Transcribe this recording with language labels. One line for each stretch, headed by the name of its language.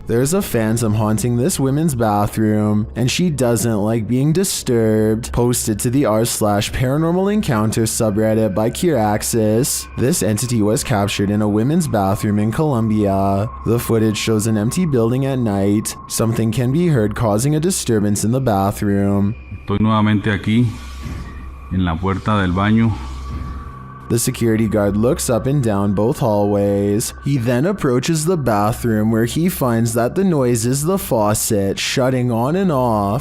English: There's a phantom haunting this women's bathroom, and she doesn't like being disturbed. Posted to the r/paranormal encounter subreddit by Kiraxis. This entity was captured in a women's bathroom in Colombia. The footage shows an empty building at night. Something can be heard causing a disturbance in the bathroom.
Spanish: Estoy nuevamente aquí, en la puerta del baño.
English: The security guard looks up and down both hallways. He then approaches the bathroom where he finds that the noise is the faucet shutting on and off.